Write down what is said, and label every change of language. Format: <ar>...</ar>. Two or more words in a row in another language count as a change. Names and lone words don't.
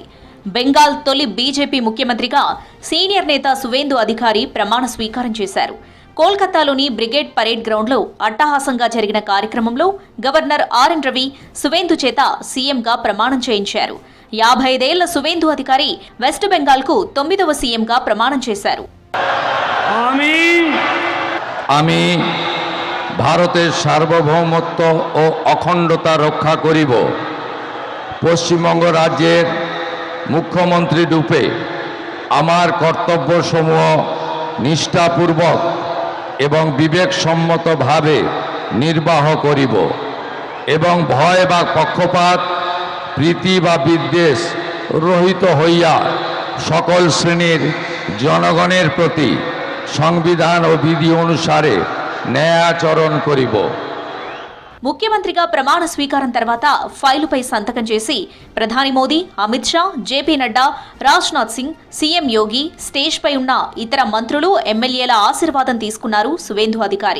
<te>బెంగాల్ తొలి బీజేపీ ముఖ్యమంత్రిగా సీనియర్ నేత సువేందు అధికారి ప్రమాణ స్వీకారం చేశారు. కోల్కతాలోని బ్రిగేడ్ పరేడ్ గ్రౌండ్లో అట్టహాసంగా జరిగిన కార్యక్రమంలో గవర్నర్ ఆర్ఎన్ రవి సువేందు చేత సీఎంగా ప్రమాణం చేయించారు. 55 ఏళ్ల సువేందు అధికారి వెస్ట్ బెంగాల్కు 9వ సీఎంగా ప్రమాణం చేశారు.</te> <bn>আমি ভারতের সার্বভৌমত্ব ও অখণ্ডতা রক্ষা করিব। পশ্চিমবঙ্গ রাজ্যের মুখ্যমন্ত্রী রূপে আমার কর্তব্যসমূহ নিষ্ঠাপূর্বক এবং বিবেকসম্মতভাবে নির্বাহ করিব এবং ভয় বা পক্ষপাত, প্রীতি বা বিদ্বেষ রহিত হইয়া সকল শ্রেণীর জনগণের প্রতি সংবিধান ও বিধি অনুসারে ন্যায়াচরণ করিব.</bn> <te>ముఖ్యమంత్రిగా ప్రమాణ స్వీకారం తర్వాత ఫైలుపై సంతకం చేసి ప్రధాని మోదీ, అమిత్ షా, జేపీ నడ్డా, రాజ్నాథ్ సింగ్, సీఎం యోగి, స్టేజ్పై ఉన్న ఇతర మంత్రులు, ఎమ్మెల్యేల ఆశీర్వాదం తీసుకున్నారు సువేందు అధికారి.</te>